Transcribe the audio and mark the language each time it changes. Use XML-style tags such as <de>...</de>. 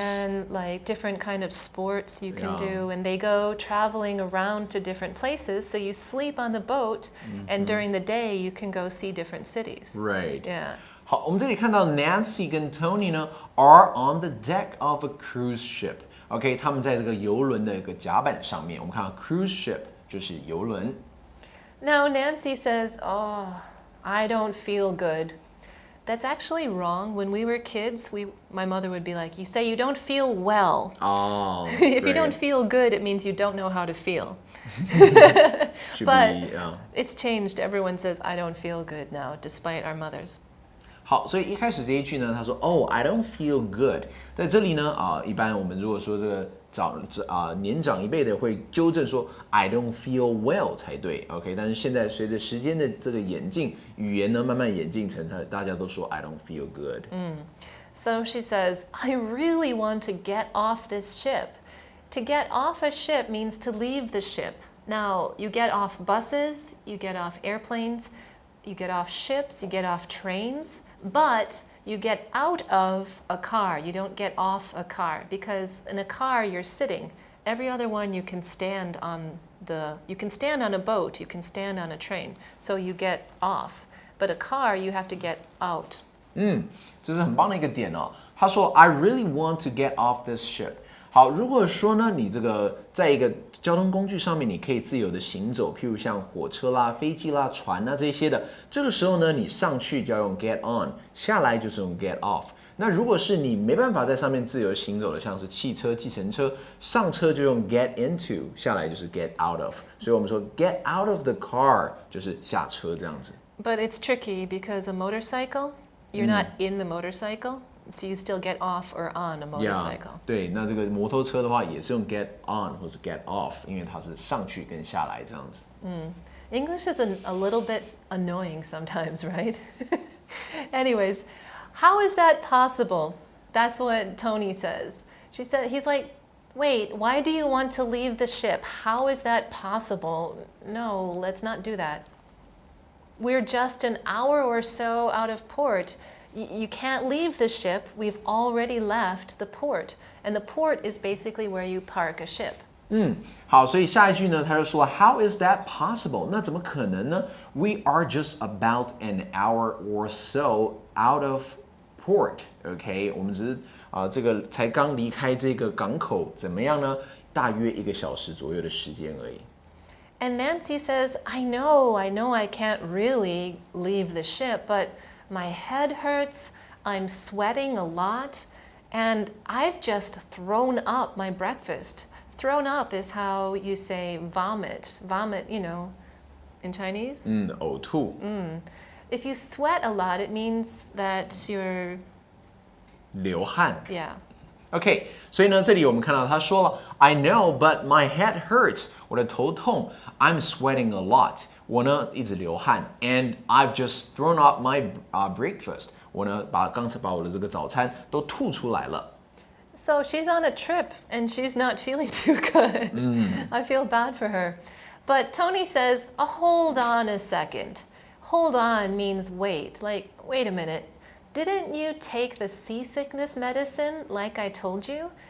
<en>And like different kind of sports you can do. And they go traveling around to different places. So you sleep on the boat and during the day you can go see different cities. Right. Yeah.</en> <zh>好，我们这里看到 Nancy 跟 Tony 呢</zh> <en>are on the deck of a cruise ship.</en> <zh>OK， 他们在这个游轮的一个甲板上面。我们看到 cruise ship 就是游轮。</zh> <en>Now Nancy says, "Oh, I don't feel good." That's actually wrong. When we were kids, my mother would be like, "You say you don't feel well." Oh, if you don't feel good, it means you don't know how to feel. But it's changed. Everyone says, "I don't feel good" now, despite our mothers.</en> <zh>好，所以一开始这一句呢，他说</zh> <en>"Oh, I don't feel good"。</en> <zh>在这里呢，一般我们如果说这个年长一辈的会纠正说</zh> <en>"I don't feel well"</en> <zh>才对 ，OK。但是现在随着时间的这个演进，语言呢慢慢演进成大家都说</zh> <en>"I don't feel good"。 So she says, "I really want to get off this ship." To get off a ship means to leave the ship. Now, you get off buses, you get off airplanes. get off ships, you get off trains, but you get out of a car. You don't get off a car because in a car you're sitting. Every other one you can stand on a boat, you can stand on a train. So you get off. But a car you have to get out.</en> <zh>这是很棒的一个点哦。他说</zh> <en>I really want to get off this ship。</en> <zh>好，如果说呢，你这个在一个交通工具上面，你可以自由的行走，譬如像火车啦、飞机啦、船啊这些的，这个时候呢，你上去就要用 get on， 下来就是用 get off。那如果是你没办法在上面自由行走的，像是汽车、计程车，上车就用 get into， 下来就是 get out of。所以我们说</zh> <en>get out of the car</en> <zh>就是下车这样子。</zh> <en>But it's tricky because a motorcycle, you're not in the motorcycle. So you still get off or on a motorcycle.</en> <zh>对，那这个摩托车的话也是用 get on 或是 get off， 因为它是上去跟下来这样子。</zh> <en>English is a little bit annoying sometimes, right? Anyways, how is that possible? That's what Tony says. He's like, wait, why do you want to leave the ship? How is that possible? No, let's not do that. We're just an hour or so out of port. You can't leave the ship. We've already left the port. And the port is basically where you park a ship.</en> <zh>好，所以下一句呢，他就说</zh> <en>How is that possible？</en> <zh>那怎么可能呢 ？</zh> <en>We are just about an hour or so out of port.</en> <zh>OK， 我们只是这个才刚离开这个港口，怎么样呢？大约1个小时左右的时间而已。</zh> <en>And Nancy says, I know I can't really leave the ship, but my head hurts, I'm sweating a lot, and I've just thrown up my breakfast. Thrown up is how you say vomit. Vomit, in Chinese.</en> <zh>呕吐。</zh> <en>If you sweat a lot, it means that you're...</en> <zh>流汗。</zh> <en>Yeah. OK，</en> <zh>所以呢，这里我们看到他说了</zh> <en>I know, but my head hurts.</en> <zh>我的头痛。</zh> <en>I'm sweating a lot.</en> <zh>我呢一直流汗</zh> <en>and I've just thrown up my breakfast.</en> <zh>我呢刚才把我的这个早餐都吐出来了。</zh> <en>So she's on a trip and she's not feeling too good. I feel bad for her. But Tony says, hold on a second. Hold on means wait. Like, wait a minute. Didn't you take the seasickness medicine like I told you?</en>